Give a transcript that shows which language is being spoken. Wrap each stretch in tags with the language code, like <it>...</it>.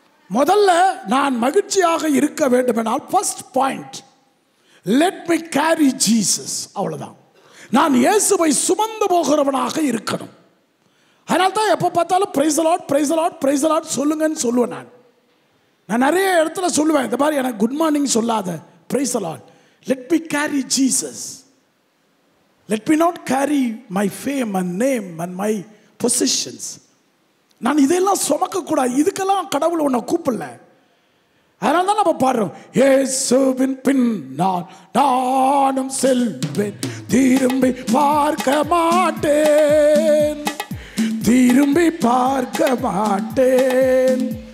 <ta>முதல்ல நான் மகிழ்ச்சியாக இருக்க வேண்டுமென்றால்</ta> <en>First point, let me carry Jesus.</en> <ta>அவ்வளவுதான். நான் இயேசுவை சுமந்து போகிறவனாக இருக்கணும். அதனால தான் எப்போ பார்த்தாலும்</ta> <en>praise the lord, praise the lord,</en> <ta>praise the Lord சொல்லுங்கன்னு சொல்லுவேன். நான் நிறைய இடத்துல சொல்லுவேன், இந்த மாதிரி எனக்கு</ta> <en>good morning</en> <ta>சொல்லாத,</ta> <en>Praise the lord. Let me carry Jesus. Let me not carry my fame and name and my possessions.</en> <ta>நான் இதெல்லாம் சுமக்க கூடாது. இதுக்கெல்லாம் கடவுள் உன்னை கூப்பிடல. அதனால தான் நம்ம பாடுறோம், இயேசுவின் பின்னால் நானும் செல்வேன், திரும்பி பார்க்க மாட்டேன், திரும்பி பார்க்க மாட்டேன்.</ta>